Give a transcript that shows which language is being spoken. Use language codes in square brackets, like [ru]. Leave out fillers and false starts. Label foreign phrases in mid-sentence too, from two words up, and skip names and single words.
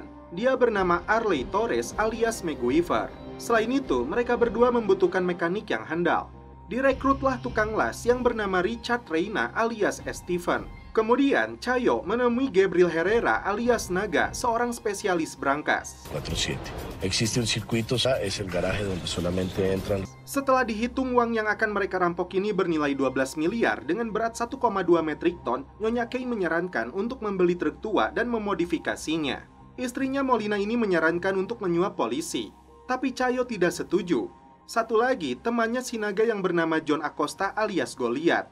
[id] Dia bernama Arley Torres alias MacGyver. Selain itu, mereka berdua membutuhkan mekanik yang handal. Direkrutlah tukang las yang bernama Richard Reina alias Steven. Kemudian, Chayo menemui Gabriel Herrera alias Naga, seorang spesialis brankas. 47. [es] Existe un circuito, es el garaje donde solamente entran. [id] Setelah dihitung uang yang akan mereka rampok ini bernilai 12 miliar dengan berat 1,2 metrik ton, Nyonya Kay menyarankan untuk membeli truk tua dan memodifikasinya. Istrinya Molina ini menyarankan untuk menyuap polisi, tapi Chayo tidak setuju. Satu lagi, temannya si naga yang bernama John Acosta alias Goliath.